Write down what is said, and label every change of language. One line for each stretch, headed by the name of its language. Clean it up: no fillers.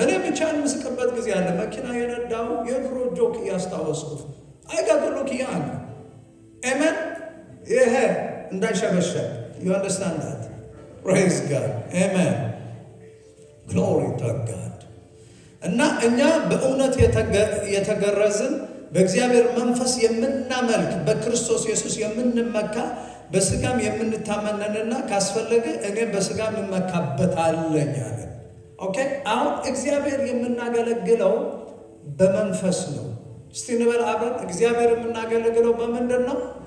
Amharic: እኔ ብቻ የምስቅበት ጊዜ አለ። መኪና የነዳው የድሮ ጆክ እያስታወስኩት
English: I got to look young. Amen.
Amharic: ይሄ እንዳይሸበሸብ
English: You understand that? Praise God. Amen. Glory to God.
Amharic: እና እኛ በእውነት የተገረዝን በእግዚአብሔር መንፈስ የምናመልክ በክርስቶስ ኢየሱስ የምንመካ በስጋም የምንታመነንና ካስፈለገ እኔ በስጋም እመካበታለሁ አለ። ኦኬ አሁን እግዚአብሔር የምናገለግለው በመንፈስ ነው። እስቲ እንበል አብረን፣ እግዚአብሔር የምናገለግለው በምንድን ነው?